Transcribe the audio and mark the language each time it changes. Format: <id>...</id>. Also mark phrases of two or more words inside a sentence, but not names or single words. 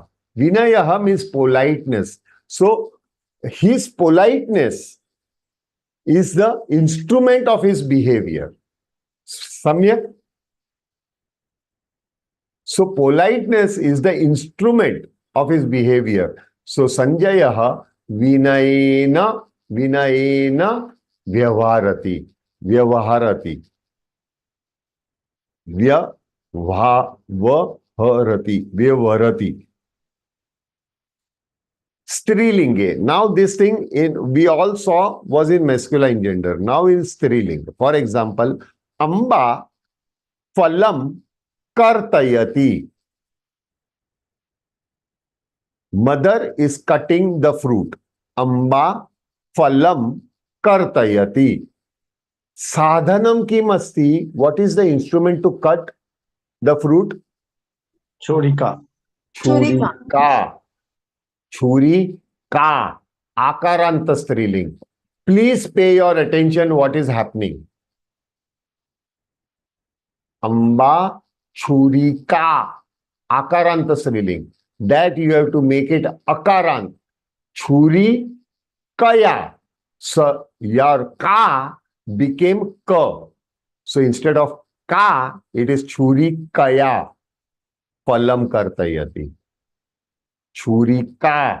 <en>Vinayaha means politeness. So his politeness is the instrument of his behavior. Samyak? So politeness is the instrument of his behavior.</en> <sa>So सञ्जयः विनयेन व्यवहरति. व्यवहरति व्यवहरति.</sa> <en>Strilinge. Now this thing we all saw was in masculine gender. Now in Strilinga. For example,</en> <sa>अम्बा फलं कर्तयति.</sa> <en>Mother is cutting the fruit.</en> <sa>अम्बा फलं कर्तयति. साधनं किम् अस्ति.</sa> <en>What is the instrument to cut the fruit? Churika.</en> <sa>चुरिका चुरिका. अकारान्त स्त्रीलिङ्ग.</sa> <en>Please pay your attention what is happening.</en> <sa>अम्बा चुरिका. अकारान्त स्त्रीलिङ्ग.</sa> <en>That you have to make it akarant.</en> <sa>चुरिकया.</sa> <en>So your ka became ka. So instead of ka, it is</en> <sa>चुरिकया. फलं कर्तयति चुरिका.</sa>